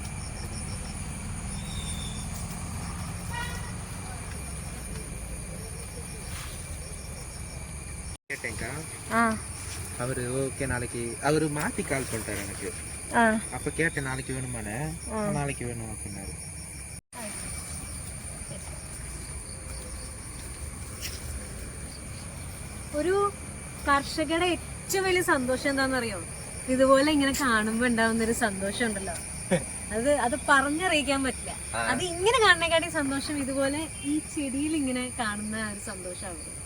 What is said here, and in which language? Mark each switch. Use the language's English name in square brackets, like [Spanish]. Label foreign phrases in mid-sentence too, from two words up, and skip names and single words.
[Tamil] கேட்டேங்க்கா. அவர் ஓகே, நாளைக்கு அவர் மாற்றி கால் பண்ணிட்டார் எனக்கு. அப்போ கேட்டேன் நாளைக்கு வேணுமானே. நாளைக்கு வேணும் அப்படின்னாரு. [Malayalam] ഒരു കർഷകരുടെ ഏറ്റവും വലിയ സന്തോഷം എന്താണെന്നറിയോ? ഇതുപോലെ ഇങ്ങനെ കാണുമ്പോ ഉണ്ടാവുന്നൊരു സന്തോഷം ഉണ്ടല്ലോ, അത് പറഞ്ഞറിയിക്കാൻ പറ്റില്ല. അത് ഇങ്ങനെ കാണുന്നേക്കാട്ടി സന്തോഷം ഇതുപോലെ ഈ ചെടിയിൽ ഇങ്ങനെ കാണുന്ന ഒരു സന്തോഷമാണ്.